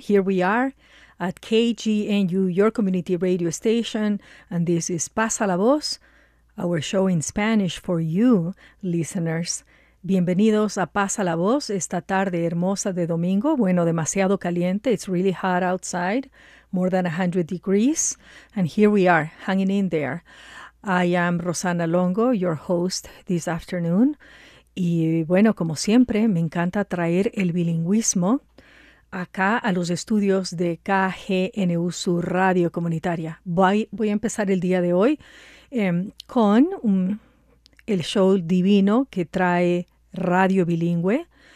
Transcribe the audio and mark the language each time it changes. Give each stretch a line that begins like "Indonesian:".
English: Here we are at KGNU, your community radio station, and this is Pasa la Voz, our show in Spanish for you, listeners.
Spanish: Bienvenidos a Pasa la Voz, esta tarde hermosa de domingo. Bueno, demasiado caliente.
English: It's really hot outside, more than 100 degrees. And here we are, hanging in there. I am Rosana Longo, your host this afternoon.
Spanish: Y bueno, como siempre, me encanta traer el bilingüismo acá a los estudios de KGNU, su radio comunitaria. Voy a empezar el día de hoy con el show divino que trae Radio Bilingüe.